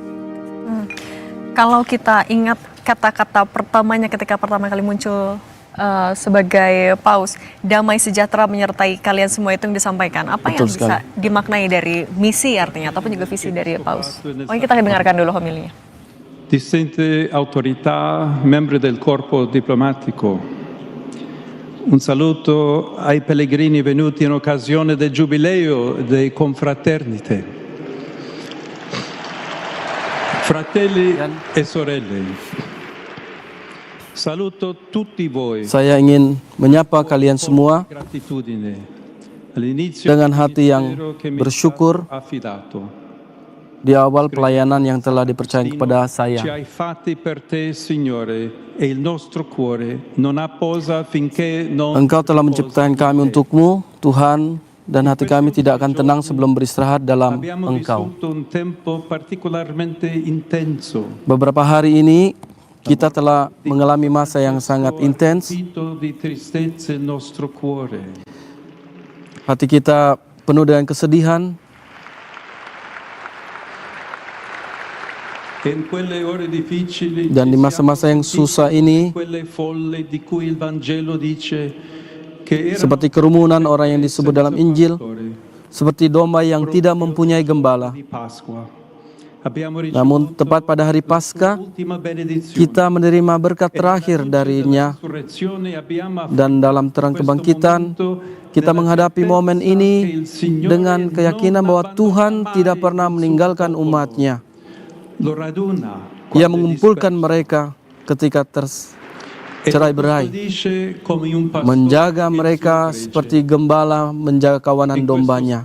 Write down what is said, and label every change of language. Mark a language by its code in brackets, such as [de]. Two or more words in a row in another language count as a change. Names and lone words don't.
[id] Kalau kita ingat kata-kata pertamanya ketika pertama kali muncul sebagai paus, damai sejahtera menyertai kalian semua, itu yang disampaikan. Apa Betul yang bisa sekali. dimaknai dari misi artinya, ataupun juga visi dari paus? Oke, kita dengarkan dulu homilinya. [it] Distinte autorità, membri del corpo diplomatico, un saluto ai pellegrini venuti in occasione del Giubileo dei Confraternite. Fratelli e sorelle, saluto tutti voi. [id] Saya ingin menyapa kalian semua [it] Gratitudine all'inizio [id] dengan hati yang [it] del ministero che mi è [id] bersyukur [it] stato affidato. [id] di awal pelayanan yang telah dipercayakan kepada [it] Ci [id] saya. [it] hai fatti per te, Signore, e il nostro cuore non ha posa finché non [id] Engkau telah menciptakan kami untukmu, Tuhan, dan hati kami tidak akan tenang sebelum beristirahat dalam [it] abbiamo [id] Engkau. [it] vissuto un tempo particolarmente intenso. [id] Beberapa hari ini kita telah mengalami masa yang sangat intens. [it] Vito di tristezza il nostro cuore. [id] Hati kita penuh dengan kesedihan. [it] E in quelle ore difficili [id] Dan di [it] ci [id] masa-masa yang [it] siamo [id] susah [it] sentiti [id] ini, [it] quelle folle di cui il Vangelo dice che erano [id] seperti kerumunan orang yang disebut dalam Injil, seperti domba yang tidak mempunyai gembala. [it] di Pasqua. Abbiamo [id] Namun tepat pada hari Paskah, [it] l'ultima benedizione. [id] kita menerima berkat terakhir darinya. Dan dalam terang kebangkitan, kita menghadapi momen ini dengan keyakinan bahwa Tuhan tidak pernah meninggalkan umatnya. Ia mengumpulkan mereka ketika tercerai-berai, menjaga mereka seperti gembala menjaga kawanan dombanya.